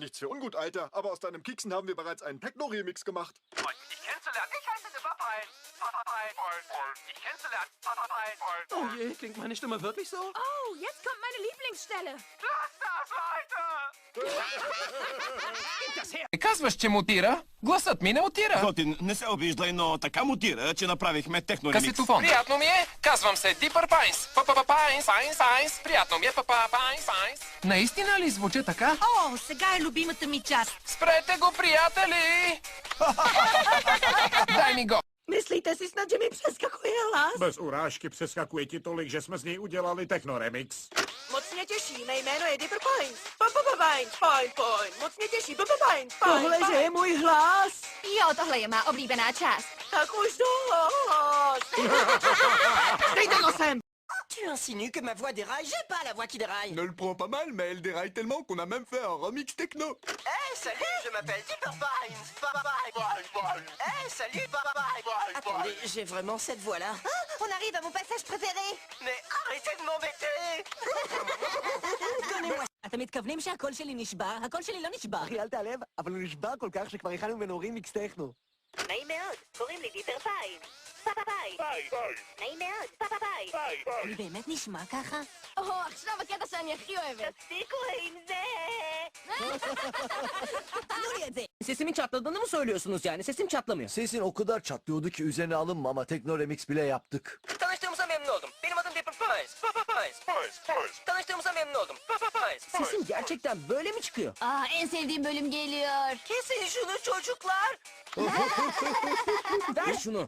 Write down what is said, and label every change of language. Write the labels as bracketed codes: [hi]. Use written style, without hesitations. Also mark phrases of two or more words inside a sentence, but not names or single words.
[de] Nichts für ungut, Alter, aber aus deinem Kieksen haben wir bereits einen Techno-Remix gemacht. Freut dich kennenzulernen. Ich heiße Dipperpein. Ich kennenzulernen. Oh je, klingt meine Stimme wirklich so? Oh, jetzt kommt meine Lieblingsstelle. Lass das, Leute! Gib das her! [bg] Казваш, че мутира? Гласът ми не мутира. Готин, не се обиждай, но така мутира, че направихме техноремикс. Касетофон. Приятно ми е. Казвам се Дипър Пайнс. Пайнс. Приятно ми е. Пайнс. Наистина ли звуча така? О, сега е любимата ми част. Спрете го, приятели! Дай ми го. [cs] Myslíte si snad, že mi přeskakuje hlas? Bez urážky přeskakuje ti tolik, že jsme z něj udělali technoremix. Moc mě těší, mé jméno je Dipper Pines. Pine. Moc mě těší, Pine. Tohle, že je můj hlas. Jo, tohle je má oblíbená část. Tak už dost. Dejte nosem. [fr] Tu insinues que ma voix déraille? J'ai pas la voix qui déraille. Ne le prends pas mal, mais elle déraille tellement qu'on a même fait un remix techno. Hey, salut, je m'appelle Dipper Pines. Hey, salut, Attendez, j'ai vraiment cette voix-là. On arrive à mon passage préféré. Mais arrêtez de m'embêter. Donnez-moi. [he] אתם מתכוונים שהקול שלי נשבר? הקול שלי לא נשבר. אחי, אל תעלב, אבל הוא נשבר כל כך שכבר הכנו ממנו רימיקס טכנו. נעים מאוד, קוראים לי דיפר פיין. נעים מאוד, אני באמת נשמע ככה? או, עכשיו הקטע שאני הכי אוהבת. תפסיקו עם זה! תנו לי את זה. [tr] Sesimin çatladığını mı söylüyorsunuz yani? Sesim çatlamıyor. Sesin o kadar çatlıyordu ki üzerine alınma ama teknoremix bile yaptık. Tanıştığımıza memnun oldum. Benim adım Dipper Pines. Tanıştığımıza memnun oldum. Sesim gerçekten böyle mi çıkıyor? Aa, en sevdiğim bölüm geliyor. Kesin şunu çocuklar. Ver şunu.